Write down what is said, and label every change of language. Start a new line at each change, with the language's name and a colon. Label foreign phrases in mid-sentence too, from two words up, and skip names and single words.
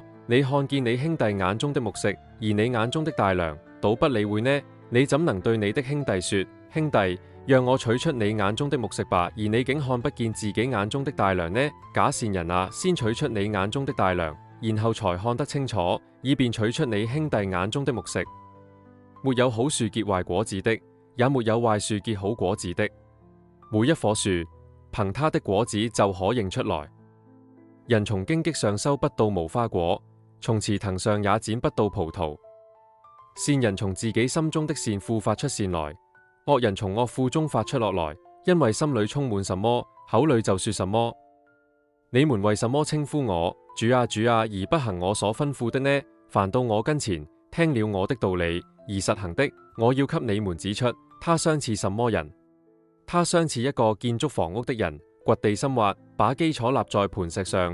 Chinese: 你看見你兄弟眼中的木石，而你眼中的大梁倒不理會呢？你怎能對你的兄弟說：兄弟， 讓我取出你眼中的木石吧，而你竟看不見自己眼中的大梁呢？假善人啊，先取出你眼中的大梁，然後才看得清楚，以便取出你兄弟眼中的木石。沒有好樹結壞果子的，也沒有壞樹結好果子的。每一棵樹，憑它的果子就可認出來。人從荊棘上收不到無花果，從茨藤上也剪不到葡萄。善人從自己心中的善庫發出善來，惡人從惡庫中發出惡來，因為心裏充滿什麼，口裏就說什麼。你們為什麼稱呼我主啊主啊，而不行我所吩咐的呢？凡到我跟前，聽了我的道理而實行的，我要給你們指出，他相似什麼人？他相似一個建築房屋的人，掘地深挖，把基礎立在磐石上。